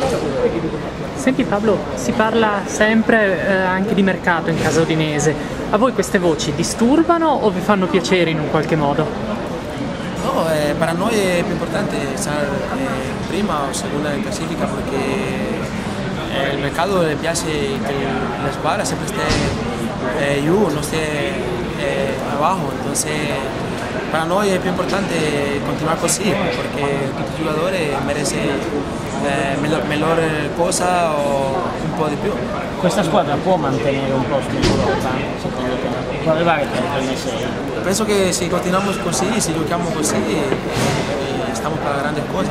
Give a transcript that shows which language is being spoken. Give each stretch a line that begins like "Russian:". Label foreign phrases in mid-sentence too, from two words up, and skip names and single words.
Italian: Senti Pablo, si parla sempre anche di mercato in casa udinese, a voi queste voci disturbano o vi fanno piacere in un qualche modo? No, per noi è più importante essere prima o seconda in classifica perché il mercato le piace che la squadra sempre esté giù, non
Spanish: esté abajo, entonces para
Italian: noi è più importante continuare così perché tutti i giocatori merecen miglior cosa o un po' di più. Questa squadra può mantenere un posto in Europa, secondo te? Può arrivare tra le prime 6? Penso che se continuiamo così, se giochiamo così, stiamo per la grande cosa.